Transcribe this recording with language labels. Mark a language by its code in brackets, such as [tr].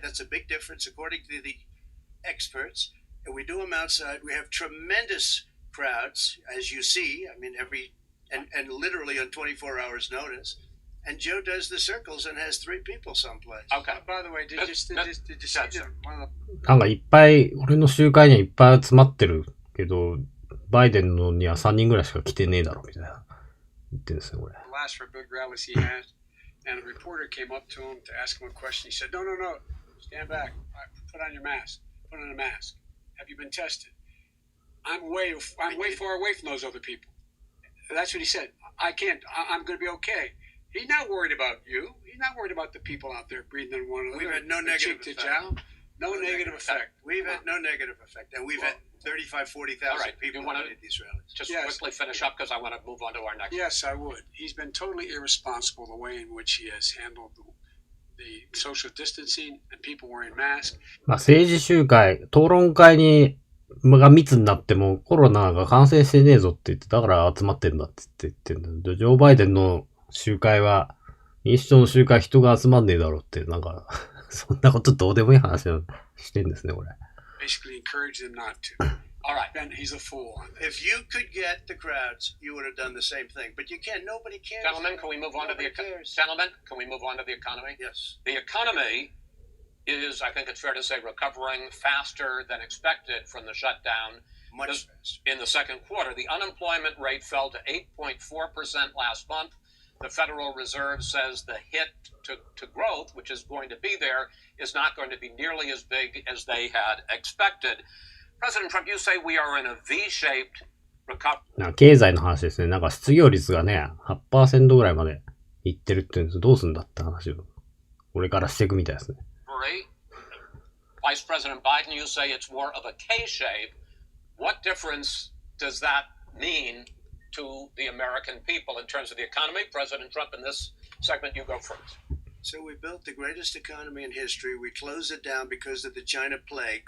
[en] That's a big difference, according to the experts. And we do them outside. We have tremendous crowds, as you see. I mean, and literally on 24 hours notice. And Joe does the circles and has 3 people someplace. Okay. By the way, did you see that one of the [ja] なんかいっぱい、俺の集会にはいっぱい集まってるけど、バイデンのには3人ぐらいしか来てねえだろ、みたいな。言ってるんですね、これ。 [en] The last big rallies he had, and a reporter came up to him to ask him a question. He said, "No, stand back. Put on your mask. Put on a mask. Have you been tested? I'm way far away from those other people." That's what he said. I can't. I'm going to be okay. He's not worried about you. He's not worried about the people out there breathing on one another. We've had no negative effect. No negative effect. We've had no negative effect. And we've had 35, 40,000 people at these rallies. Just quickly finish up because I want to move on to our next. Yes, I would. He's been totally irresponsible the way in which he has handled the social distancing and people wearing masks. [ja] まあ政治集会、討論会が密になってもコロナが感染してねえぞって言って、だから集まってんだって言ってんだ。ジョー・バイデンの集会は、民主党の集会人が集まんねえだろうって、なんか、そんなことどうでもいい話をしてんですね、これ。 [en] Basically encourage them not to. All right. Ben, he's a fool on this. If you could get the crowds, you would have done the same thing. But you can't. Nobody cares. Gentlemen, can we move on to the economy? Gentlemen, can we move on to the economy? Yes. The economy is, I think it's fair to say, recovering faster than expected from the shutdown. Much faster. In the second quarter, the unemployment rate fell to 8.4% last month. The Federal Reserve says the hit to growth, which is going to be there, is not going to be nearly as big as they had expected. President Trump, you say we are in a V-shaped recovery. [ja] 経済の話ですね。なんか失業率がね、8% ぐらいまでいってるって言うんです。どうすんだって話を、これからしていくみたいですね。 [en] Vice President Biden, you say it's more of a K-shape. What difference does that mean to the American people in terms of the economy? President Trump, in this segment, you go first. So we built the greatest economy in history. We closed it down because of the China plague.